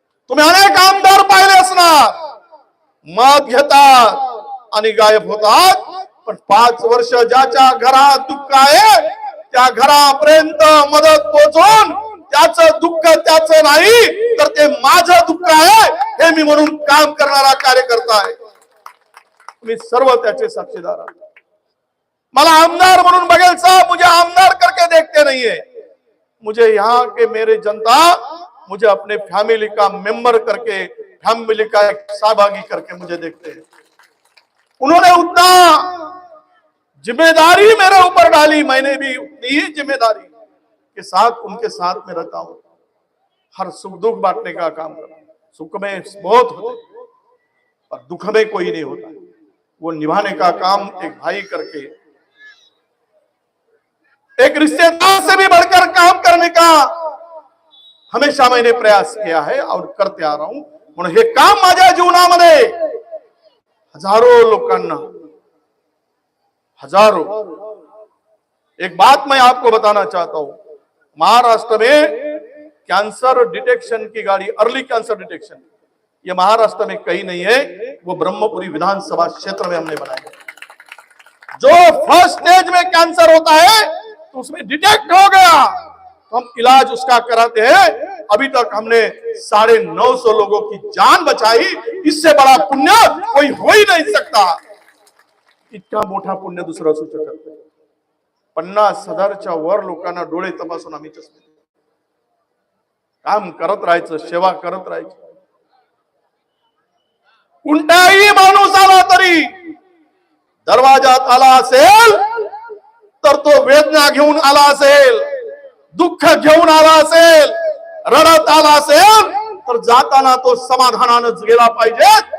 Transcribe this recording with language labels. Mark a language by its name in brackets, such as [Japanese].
[Marathi] तुम्ही अनेक आमदार पाहिले असणार, मत घेतात आणि गायब होतात, पण 5 वर्ष ज्याच्या घरात दुःख आहे त्या घरापर्यंत मदत पोहोचवून त्याचं दुःख त्याचं नाही तर ते माझं दुःख आहे हे मी म्हणून काम करणारा कार्यकर्ता आहे। तुम्ही सर्व त्याचे साक्षीदार आहात। मला आमदार म्हणून [Hindi] बघेल साहब, मुझे आमदार करके देखते नहीं है, मुझे यहाँ के मेरे जनता मुझे अपने फैमिली का मेंबर करके, फैमिली का एक सहभागी करके मुझे देखते हैं। उन्होंने उतना जिम्मेदारी मेरे ऊपर डाली, मैंने भी उतनी ही जिम्मेदारी के साथ उनके साथ में रहता हूं। हर सुख दुख बांटने का काम करता हूं। सुख में बहुत होते और दुख में कोई नहीं होता, वो निभाने का काम एक भाई करके, एक रिश्तेदार से भी बढ़कर काम करने का हमेशा मैंने प्रयास किया है और करते आ रहा हूं। [Marathi] म्हणून हे काम माझ्या जीवनामध्ये हजारों लोकांना, हजारों। [Hindi] एक बात मैं आपको बताना चाहता हूं, महाराष्ट्र में कैंसर डिटेक्शन की गाड़ी, अर्ली कैंसर डिटेक्शन, ये महाराष्ट्र में कहीं नहीं है, वो ब्रह्मपुरी विधानसभा क्षेत्र में हमने बनाया। जो फर्स्ट स्टेज में कैंसर होता है तो उसमें डिटेक्ट हो गया तो हम इलाज उसका कराते हैं। अभी तक हमने 950 लोगों की जान बचाई। इससे बड़ा पुण्य कोई हो ही नहीं सकता। [Marathi] इतका मोठा पुण्य दुसरं असू शकत नाही। 50,000च्या वर लोकांना डोळे तपासून आम्ही चष्मे काम करत राहायचं, सेवा करत राहायची। कोणताही माणूस आला तरी दरवाजात आला असेल तर तो वेदना घेऊन आला असेल, दुःख घेऊन आला असेल, रडत आला असेल तर जाताना तो समाधानानच गेला पाहिजे।